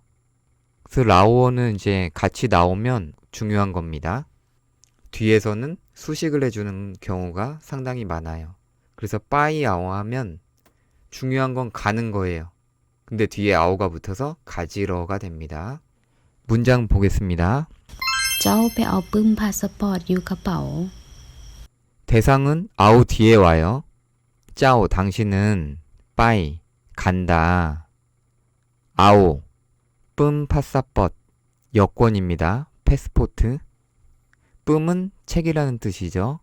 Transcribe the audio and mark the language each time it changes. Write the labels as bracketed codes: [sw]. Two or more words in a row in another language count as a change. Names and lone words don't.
[ko] 그래서 라오어는 이제 같이 나오면 중요한 겁니다. 뒤에서는 수식을 해주는 경우가 상당히 많아요. 그래서 [lo] ໄປ ເອົາ [ko] 하면 중요한 건 가는 거예요. 근데 뒤에 아오가 붙어서 가지러가 됩니다. 문장 보겠습니다. [lo] ເຈົ້າໄປເອົາປຶ້ມພາສປອດຢູ່ກະເປົາ [ko] 대상은 아오 뒤에 와요. 짜오, 당신은 빠이, 간다. 아오, [lo] ປຶ້ມ ພາສປອດ, [ko] 여권입니다. 패스포트. 뿜은 책이라는 뜻이죠.